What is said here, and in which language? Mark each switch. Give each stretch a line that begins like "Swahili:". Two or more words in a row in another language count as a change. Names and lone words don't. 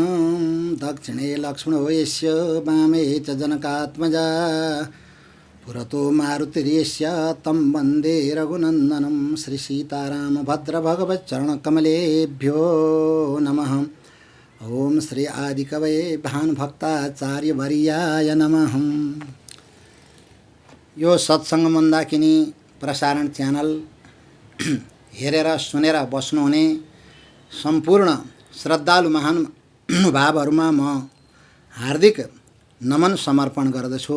Sanskrit: दक्षिणे लक्ष्मणो यस्य वामे च जनकात्मजा पुरतो मारुतिर्यस्य तं वन्दे रघुनन्दनं। श्री सीताराम भद्र भगवच्चरणकमलेभ्यो नमः। ओम श्री आदिकवये भानुभक्ताचार्यवर्याय नमः।
Nepali: यो सत्संग मन्दाकिनी प्रसारण च्यानल हेरेर सुनेर बस्नुहुने सम्पूर्ण श्रद्धालु महानुभावहरुमा म हार्दिक नमन समर्पण गर्दछु।